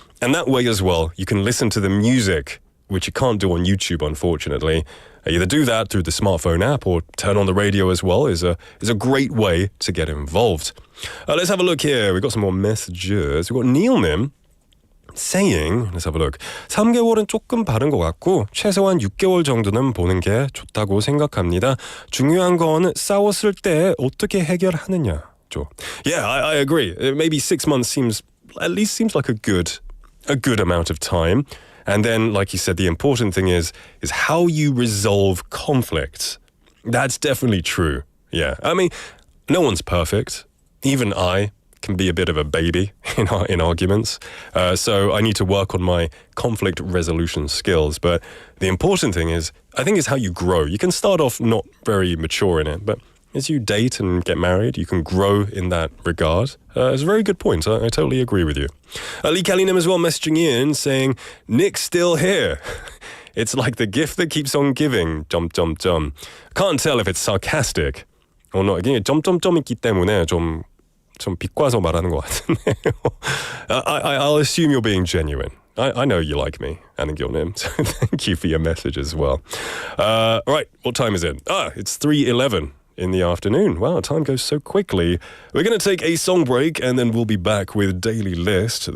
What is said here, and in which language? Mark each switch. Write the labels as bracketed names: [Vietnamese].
[English] And that way as well, you can listen to the music, which you can't do on YouTube, unfortunately. Either do that through the smartphone app or turn on the radio as well is a great way to get involved. Let's have a look here. We've got some more messages. We've got Neil님 saying, let's have a look. [Korean] 3개월은 조금 바른 것 같고 최소한 6개월 정도는 보는 게 좋다고 생각합니다. 중요한 건 싸웠을 때 어떻게 해결하느냐죠. [English] Yeah, I agree. Maybe 6 months seems like a good amount of time. And then, like you said, the important thing is how you resolve conflict. That's definitely true. Yeah. I mean, no one's perfect. Even I can be a bit of a baby in arguments. So I need to work on my conflict resolution skills. But the important thing is, I think, is how you grow. You can start off not very mature in it, but as you date and get married, you can grow in that regard. It's a very good point. I totally agree with you. Lee Kalinem as well messaging in saying, Nick's still here. It's like the gift that keeps on giving. Can't tell if it's sarcastic or not. [Korean] Again, 점점점 있기 때문에 좀 비꼬아서 말하는 것 같은데요. [English] I'll assume you're being genuine. I know you like me, Anna Gilnim, so thank you for your message as well. Right, what time is it? It's 3:11. In the afternoon. Wow, time goes so quickly. We're going to take a song break and then we'll be back with Daily List.